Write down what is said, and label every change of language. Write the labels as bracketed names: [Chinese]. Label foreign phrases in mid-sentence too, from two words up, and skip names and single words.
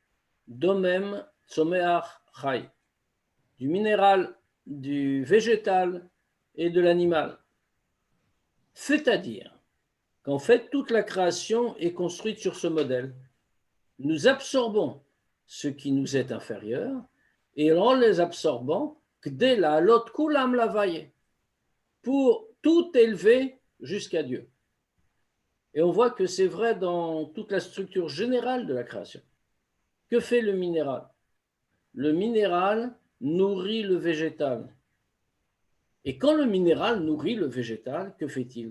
[Hebrew] דומם צומח חי, [French] du minéral, du végétal et de l'animal. C'est-à-dire qu'en fait, toute la création est construite sur ce modèle. Nous absorbons ce qui nous est inférieur et en les absorbant, [Hebrew] כדי לעלות כולם להויה, [French] pour tout élever jusqu'à Dieu. Et on voit que c'est vrai dans toute la structure générale de la création. Que fait le minéral? Le minéral nourrit le végétal. Et quand le minéral nourrit le végétal, que fait-il?